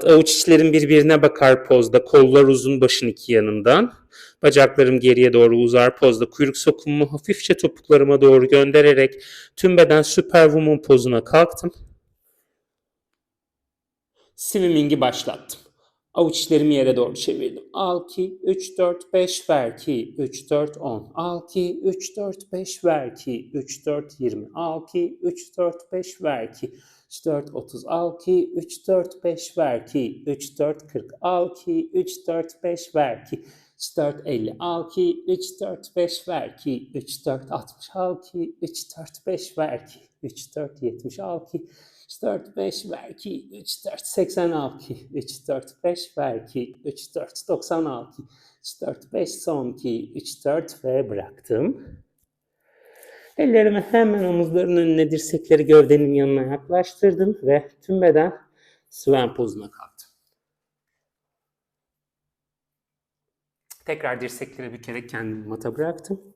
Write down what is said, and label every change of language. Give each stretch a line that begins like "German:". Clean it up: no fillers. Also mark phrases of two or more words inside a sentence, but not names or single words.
Turkish: Avuç içlerim birbirine bakar pozda. Kollar uzun başın iki yanından. Bacaklarım geriye doğru uzar pozda. Kuyruk sokumumu hafifçe topuklarıma doğru göndererek tüm beden Superwoman pozuna kalktım. Swimming'i başlattım. Avuç içlerimi yere doğru çevirdim. Al ki 3, 4, 5 ver ki 3, 4, 10. Al ki 3, 4, 5 ver ki 3, 4, 20. Al ki 3, 4, 5 ver ki 3, 4, 30. Al ki 3, 4, 5 ver ki 3, 4, 40. Al ki 3, 4, 5 ver ki 3, 4, 50. Al ki 3, 4, 5 ver ki 3, 4, 60. Al ki 3, 4, 5 ver ki 3, 4, 70. Al ki 3, 4, 5 ver ki 3, 4, 80 al ki 3, 4, 5 ver ki 3, 4, 90 al ki 3, 4, 5 son ki 3, 4 ve bıraktım. Ellerimi hemen omuzların önüne, dirsekleri gövdenin yanına yaklaştırdım ve tüm beden swan pozuna kalktım. Tekrar dirsekleri bükerek kendimi mata bıraktım.